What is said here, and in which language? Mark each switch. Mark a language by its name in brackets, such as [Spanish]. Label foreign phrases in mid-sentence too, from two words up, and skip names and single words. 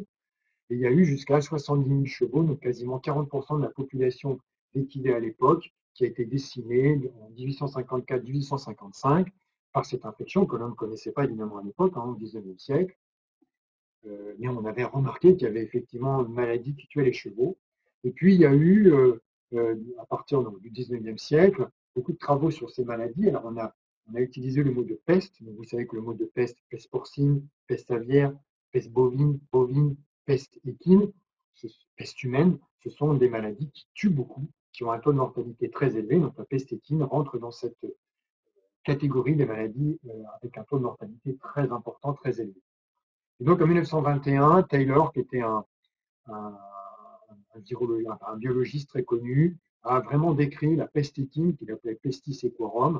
[French] Et il y a eu jusqu'à 70 000 chevaux, donc quasiment 40% de la population d'équidés à l'époque, qui a été décimée en 1854-1855 par cette infection que l'on ne connaissait pas évidemment à l'époque, hein, au XIXe siècle. Mais on avait remarqué qu'il y avait effectivement une maladie qui tuait les chevaux. Et puis, il y a eu, à partir du 19e siècle, beaucoup de travaux sur ces maladies. Alors, on a utilisé le mot de peste. Donc, vous savez que le mot de peste, peste porcine, peste aviaire, peste bovine, peste équine, peste humaine, ce sont des maladies qui tuent beaucoup, qui ont un taux de mortalité très élevé. Donc, la peste équine rentre dans cette catégorie des maladies avec un taux de mortalité très important, très élevé. Et donc en 1921, Taylor, qui était un, un biologiste très connu, a vraiment décrit la peste équine qu'il appelait [Latin] pestis equorum.